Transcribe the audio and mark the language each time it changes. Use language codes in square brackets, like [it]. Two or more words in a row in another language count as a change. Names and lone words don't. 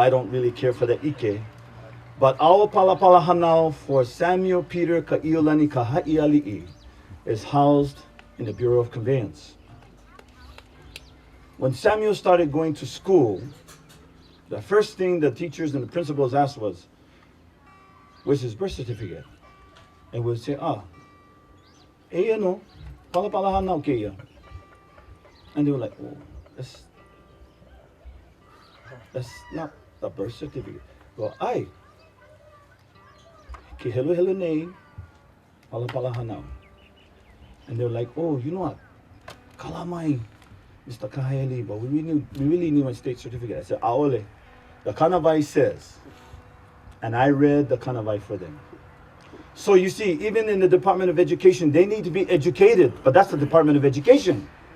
[en] I don't really care for the ike. But our [haw] palapala hanau [en] for Samuel Peter Ka'iolani Kahaialii is housed in the Bureau of Conveyance. When Samuel started going to school, the first thing the teachers and the principals asked was, where's his birth certificate? And we'd say, no, [haw] palapala hanau keia. [en] And they were like, oh, that's not the birth certificate. Well, [haw] ke helu nei, palapala hanau. [en] And they were like, oh, you know what? Kalamai, Mr. Kahaialii, but we really need my state certificate. I said, aole, the kanavai says, and I read the kanavai for them. So you see, even in the Department of Education, they need to be educated, but that's the Department of Education.